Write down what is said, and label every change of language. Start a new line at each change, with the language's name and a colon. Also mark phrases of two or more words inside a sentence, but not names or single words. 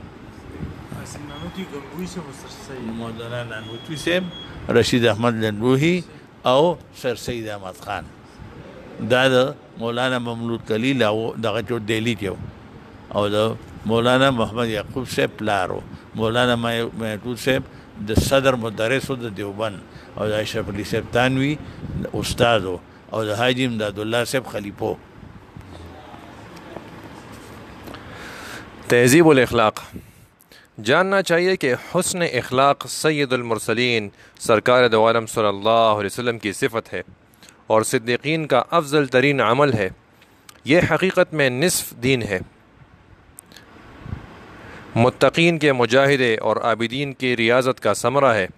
Pashto: مولانا نانوتوی صاحب رشید احمد لنروهی او سر سید احمد خان دا د مولانا مملوک علی دغه جو دهلی کې او د مولانا محمد یعقوب صاحب پلارو مولانا محمود صاحب د صدر مدرس د دیوبند او د اشرف علي صاحب تانوی استادو او د حاجی امداد الله صاحب خلیفو
Urdu: تہذیب اخلاق. جاننا چاہیے کہ حسن اخلاق سید المرسلین سرکار دو عالم
Arabic: صلی اللہ علیہ وسلم
Urdu: کی صفت ہے اور صدیقین کا افضل ترین عمل ہے. یہ حقیقت میں نصف دین ہے۔ متقین کے مجاہدے اور عابدین کی ریاضت کا ثمرہ ہے.